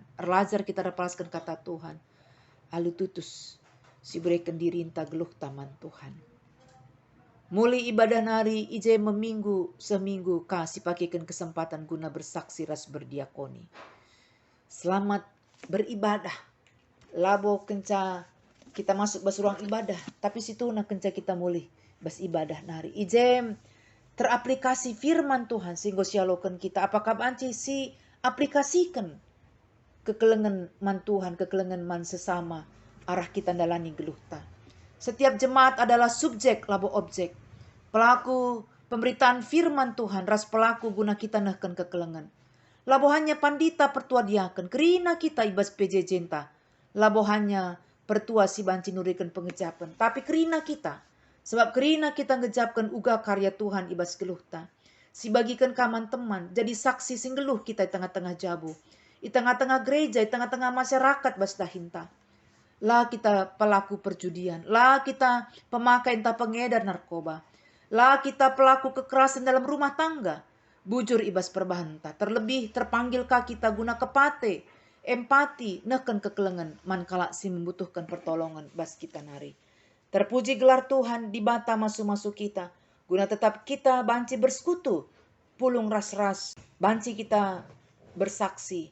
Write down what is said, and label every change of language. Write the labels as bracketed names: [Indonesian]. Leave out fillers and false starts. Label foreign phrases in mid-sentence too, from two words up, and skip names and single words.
[Batak Karo] Erlajar kita repalaskan kata Tuhan. Alu tutus si berikan diri inta geluh taman Tuhan. Muli ibadah nari ije meminggu seminggu kasih pakaikan kesempatan guna bersaksi ras berdiakoni. [Indonesian] Selamat beribadah. [Batak Karo] Labo kenca kita masuk bas ruang ibadah. Tapi situ na kenca kita mulih bas ibadah nari. Ije teraplikasi firman Tuhan sehingga sialokan kita. Apakah banci si aplikasikan kekelengan man Tuhan, kekelengan man sesama. Arah kita dalani geluhta. [Indonesian] Setiap jemaat adalah subjek labo objek. [Batak Karo] Pelaku pemberitaan firman Tuhan ras pelaku guna kita nahkan kekelengan. Labo hanya pandita pertua diakan. Kerina kita ibas PJ jenta. Labo hanya pertua si banci nurikan pengejapan. Tapi kerina kita. Sebab kerina kita ngejapkan uga karya Tuhan ibas geluhta. Si bagikan kaman teman. Jadi saksi sing geluh kita di tengah-tengah jabu. [Indonesian] Di tengah-tengah gereja. Di tengah-tengah masyarakat [Batak Karo] bas dahinta. Lah kita pelaku perjudian. Lah kita pemakai entah [Indonesian] pengedar narkoba. [Batak Karo] Lah kita [Indonesian] pelaku kekerasan dalam rumah tangga. [Batak Karo] Bujur ibas perbahanta. Terlebih terpanggilkah kita guna kepate. Empati. Neken kekelengan. Mankala si membutuhkan pertolongan bas kita nari. Terpuji gelar Tuhan di bata masuk-masuk kita. Guna tetap kita banci bersekutu. Pulung ras-ras. Banci kita bersaksi.